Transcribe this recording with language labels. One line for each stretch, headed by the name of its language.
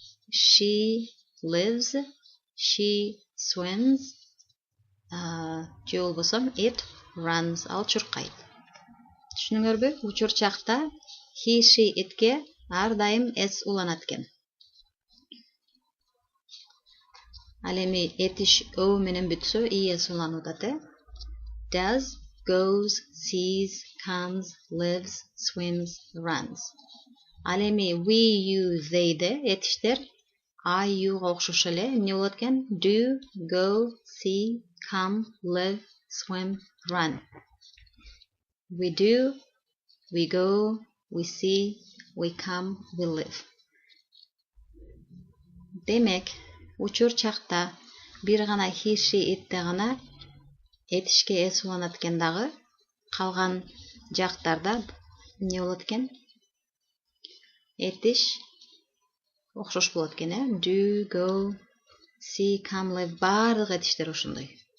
English: She lives. She swims.
Kyrgyz: Же болбосо
English: it runs.
Kyrgyz: Ал чуркайт. Түшүнүңөрбү? Учурчакта he, she, itке ар дайым s уланат экен. Ал эми этиш o менен бүтсө es уланып атат,
English: Does, goes, sees, comes, lives, swims, runs.
Kyrgyz: Ал эми we, you, they де этиштер I, you'га окшош эле эмне болот экен?
English: Do, go, see, come, live, swim, run. We do, we go, we see, we come, we live.
Kyrgyz: Демек, учурчакта бир гана he, she, it'те гана этишке s уланат экен дагы, калган жактарда эмне болот экен? Этиш окшош болот экен,
English: Do, go, see, come, live,
Kyrgyz: бардык этиштер ошондой.